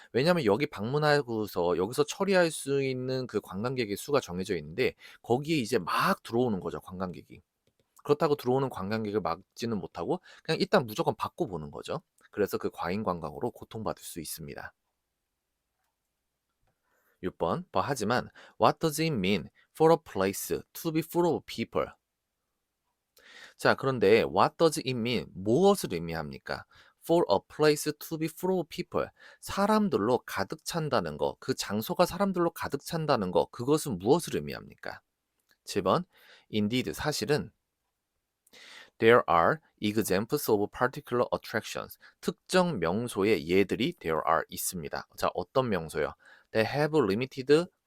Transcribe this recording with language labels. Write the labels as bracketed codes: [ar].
[ko] 왜냐하면 여기 방문하고서 여기서 처리할 수 있는 그 관광객의 수가 정해져 있는데 거기에 이제 막 들어오는 거죠, 관광객이. 그렇다고 들어오는 관광객을 막지는 못하고 그냥 일단 무조건 받고 보는 거죠. 그래서 그 과잉 관광으로 고통받을 수 있습니다. 6번. 하지만 [en] what does it mean for a place to be full of people? [ko] 자, 그런데 [en] what does it mean? [ko] 무엇을 의미합니까? [en] For a place to be full of people. [ko] 사람들로 가득 찬다는 거, 그 장소가 사람들로 가득 찬다는 거, 그것은 무엇을 의미합니까? 7번. [en] Indeed, [ko] 사실은 [en] there are examples of particular attractions. [ko] 특정 명소의 예들이 [en] there are [ko] 있습니다. 자, 어떤 명소요? [en] They have limited